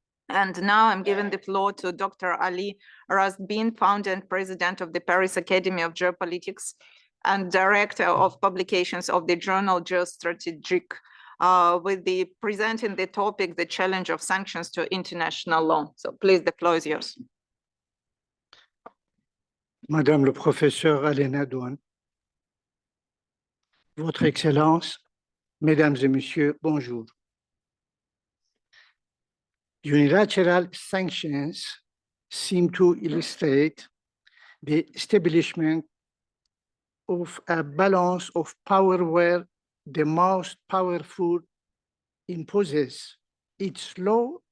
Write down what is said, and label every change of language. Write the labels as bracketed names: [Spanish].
[English] And now I'm giving the floor to Dr. Ali Razbin, founder and president of the Paris Academy of Geopolitics and director of publications of the journal Geostrategic, with presenting the topic, the challenge of sanctions to international law. So please, the floor is yours. [French] Madame le professeur Alena Douane, Votre Excellence, Mesdames et Messieurs, bonjour. [English] Unilateral sanctions seem to illustrate the establishment of a balance of power where the most powerful imposes its law